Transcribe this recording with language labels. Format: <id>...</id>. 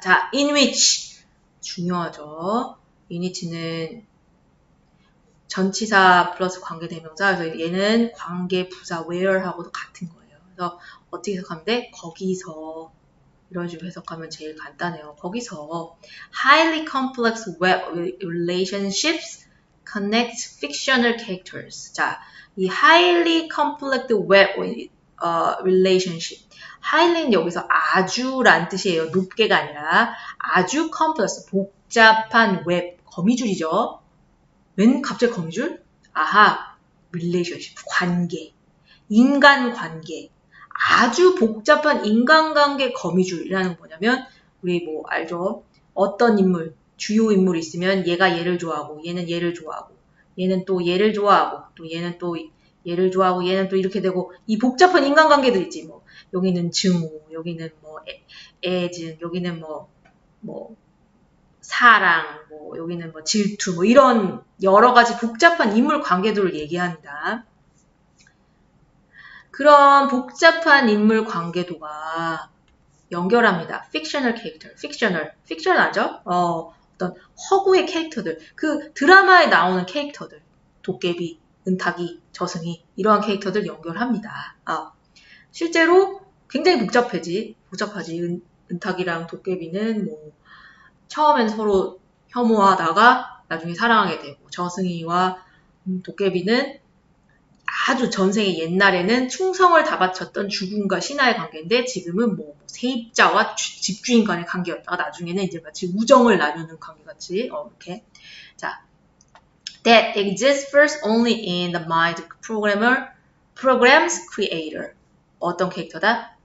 <ko>자, in which 중요하죠. in which는 전치사 플러스 관계대명사. 그래서 얘는 관계 부사 where하고도 같은 거예요. 그래서 어떻게 해석하면 돼? 거기서 이런 식으로 해석하면 제일 간단해요. 거기서</ko> <en>highly complex web relationships connect fictional characters.</en> <ko>자, 이</ko> <en>highly complex web relationship.</en> <ko>highly는 여기서 아주란 뜻이에요. 높게가 아니라 아주 complex, 복잡한 웹, 거미줄이죠. 웬 갑자기 거미줄? 아하, relationship, 관계, 인간관계. 아주 복잡한 인간관계 거미줄이라는 뭐냐면 우리 뭐 알죠? 어떤 인물, 주요 인물이 있으면 얘가 얘를 좋아하고 얘는 얘를 좋아하고 얘는 또 얘를 좋아하고 또 얘는 또 얘를 좋아하고 얘는 또 이렇게 되고 이 복잡한 인간관계들 있지 뭐 여기는 증오, 여기는 뭐 애증, 여기는 뭐 사랑, 뭐 여기는 뭐 질투 뭐 이런 여러 가지 복잡한 인물 관계들을 얘기합니다. 그런 복잡한 인물 관계도가 연결합니다.</ko> <en>fictional character, fictional죠?</en> <ko>어떤 허구의 캐릭터들, 그 드라마에 나오는 캐릭터들, 도깨비, 은탁이, 저승이 이러한 캐릭터들 연결합니다. 실제로 굉장히 복잡하지. 은탁이랑 도깨비는 뭐 처음엔 서로 혐오하다가 나중에 사랑하게 되고 저승이와 도깨비는 아주 전생의 옛날에는 충성을 다 바쳤던 주군과 신하의 관계인데 지금은 뭐 세입자와 집주인 간의 관계였다가 나중에는 이제 마치 우정을 나누는 관계같이 이렇게 자</ko> <en>that exists first only in the mind program's creator</en> <ko>어떤 캐릭터다?</ko>